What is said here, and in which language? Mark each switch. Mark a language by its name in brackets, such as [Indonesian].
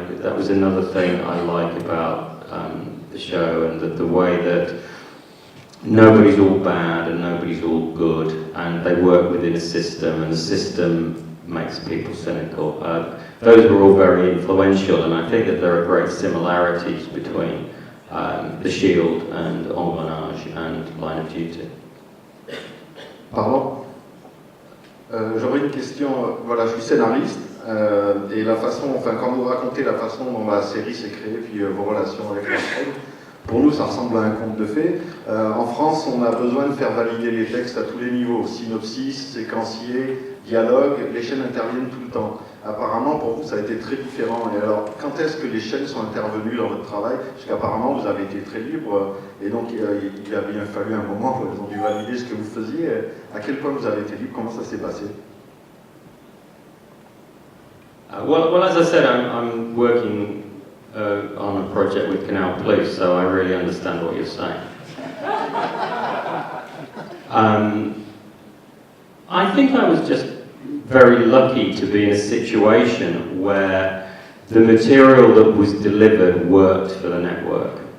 [English] That was another thing I like about the show, and the way that nobody's all bad and nobody's all good, and they work within a system, and the system makes people cynical. Those were all very influential, and I think that there are great similarities between The Shield and Engrenage and Line of Duty. [French] Pardon? J'aurais une question. Voilà, je suis scénariste, et la façon, enfin, quand vous racontez la façon dont la série s'est créée, puis vos relations avec la chaîne, pour nous, ça ressemble à un conte de fées. En France, on a besoin de faire valider les textes à tous les niveaux, synopsis, séquencier, dialogue, les chaînes interviennent tout le temps. Apparemment, pour vous, ça a été très différent. Et alors, quand est-ce que les chaînes sont intervenues dans votre travail? Parce qu'apparemment, vous avez été très libre, et donc il a bien fallu un moment où elles ont dû valider ce que vous faisiez. À quel point vous avez été libre? Comment ça s'est passé? [English] Well, as I said, I'm working on a project with Canal Plus, so I really understand what you're saying. I think I was just very lucky to be in a situation where the material that was delivered worked for the network.